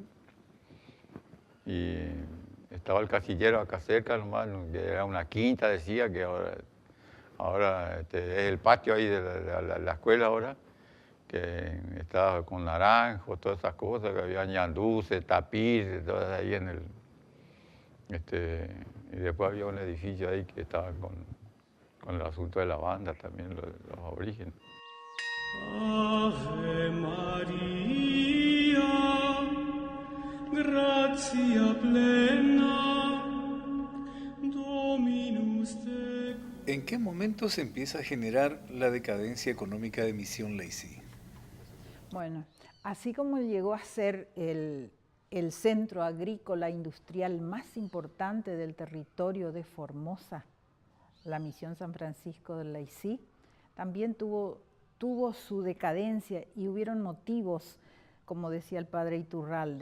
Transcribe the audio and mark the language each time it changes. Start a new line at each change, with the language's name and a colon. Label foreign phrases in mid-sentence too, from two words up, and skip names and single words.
Spanish: Y estaba el casillero acá cerca nomás, que era una quinta, decía, que ahora es el patio ahí de la escuela ahora, que estaba con naranjos, todas esas cosas, que había ñanduces, tapiz, todas ahí en el... y después había un edificio ahí que estaba con el asunto de la banda también, los aborígenes.
Latin: Ave María, gratia plena, Dominus tecum.
Spanish: ¿En qué momento se empieza a generar la decadencia económica de Misión Laicí? Bueno, así como llegó a ser el centro agrícola industrial más importante del territorio de Formosa, la Misión San Francisco del Laicí, también tuvo su decadencia y hubieron motivos, como decía el padre Iturralde.